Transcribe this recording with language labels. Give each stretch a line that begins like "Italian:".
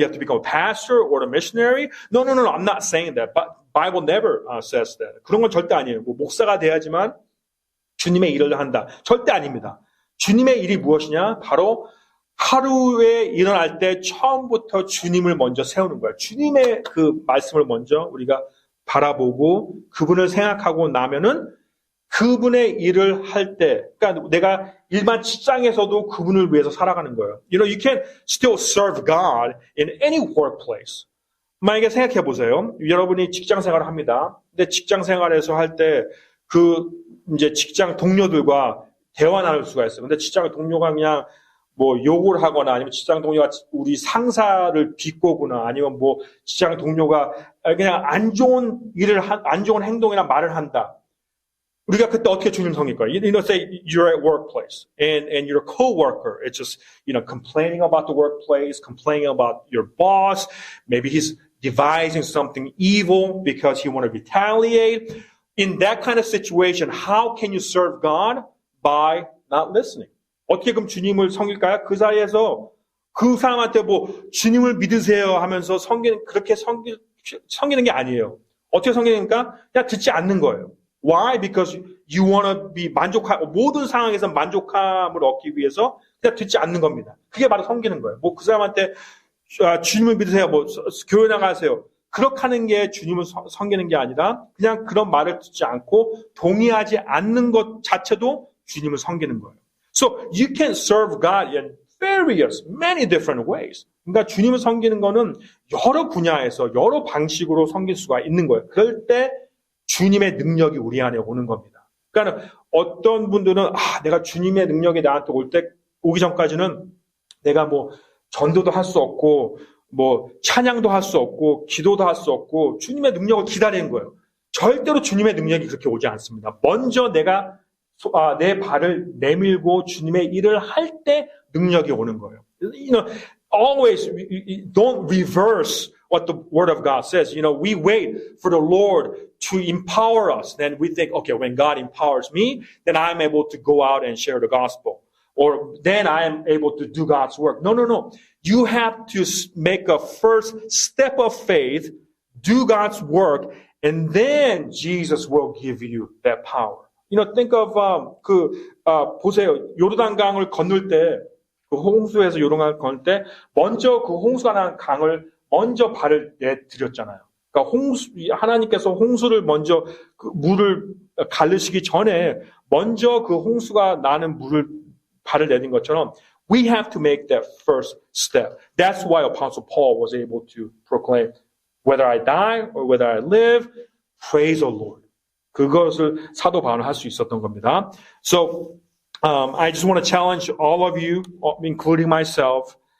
English: You have to become a pastor or a missionary? No. I'm not saying that. But Bible never says that.
Korean: 그런 건 절대 아니에요. 뭐 목사가 돼야지만 주님의 일을 한다. 절대 아닙니다. 주님의 일이 무엇이냐? 바로 하루에 일어날 때 처음부터 주님을 먼저 세우는 거예요. 주님의 그 말씀을 먼저 우리가 바라보고 그분을 생각하고 나면은 그분의 일을 할 때, 그러니까 내가 일반 직장에서도 그분을 위해서 살아가는 거예요.
English: You can still serve God in any workplace.
Korean: 만약에 생각해 보세요. 여러분이 직장 생활을 합니다. 근데 직장 생활에서 할 때 이제 직장 동료들과 대화 나눌 수가 있어요. 근데 직장 동료가 그냥 뭐 욕을 하거나 아니면 직장 동료가 우리 상사를 비꼬거나 아니면 뭐 직장 동료가 그냥 안 좋은 행동이나 말을 한다. 우리가 그때 어떻게 주님 섬길까요?
English: Say you're at workplace and your coworker is just, complaining about the workplace, complaining about your boss. Maybe he's devising something evil because he want to retaliate. In that kind of situation, how can you serve God? By not listening.
Korean: 어떻게 그럼 주님을 섬길까요? 그 사이에서 그 사람한테 주님을 믿으세요 하면서 그렇게 섬기는 게 아니에요. 어떻게 섬기니까? 그냥 듣지 않는 거예요.
English: Why? Because you want to be
Korean: 모든 상황에서 만족함을 얻기 위해서 그냥 듣지 않는 겁니다. 그게 바로 섬기는 거예요. 그 사람한테 주님을 믿으세요. 교회 나가세요. 그렇게 하는 게 주님을 섬기는 게 아니라 그냥 그런 말을 듣지 않고 동의하지 않는 것 자체도 주님을 섬기는 거예요.
English: So you can serve God in many different ways.
Korean: 그러니까 주님을 섬기는 거는 여러 분야에서 여러 방식으로 섬길 수가 있는 거예요. 그럴 때 주님의 능력이 우리 안에 오는 겁니다. 그러니까 어떤 분들은 내가 주님의 능력이 나한테 오기 전까지는 내가 전도도 할 수 없고 찬양도 할 수 없고 기도도 할 수 없고 주님의 능력을 기다리는 거예요. 절대로 주님의 능력이 그렇게 오지 않습니다. 먼저 내가 내 발을 내밀고 주님의 일을 할 때 능력이 오는 거예요.
English: Always don't reverse what the Word of God says. We wait for the Lord to empower us. Then we think, okay, when God empowers me, then I'm able to go out and share the gospel. Or then I am able to do God's work. No. You have to make a first step of faith, do God's work, and then Jesus will give you that power. Think of,
Korean: 보세요. 요르단강을 건널 때, 홍수에서 요르단강을 건널 때, 먼저 홍수가 난 강을 먼저 발을 내드렸잖아요. 그러니까 하나님께서 홍수를 먼저 물을 가르시기 전에 먼저 홍수가 나는 발을 내린 것처럼
English: we have to make that first step. That's why Apostle Paul was able to proclaim, whether I die or whether I live, praise the Lord.
Korean: 그것을 사도 바울은 할 수 있었던 겁니다.
English: So, I just want to challenge all of you, including myself.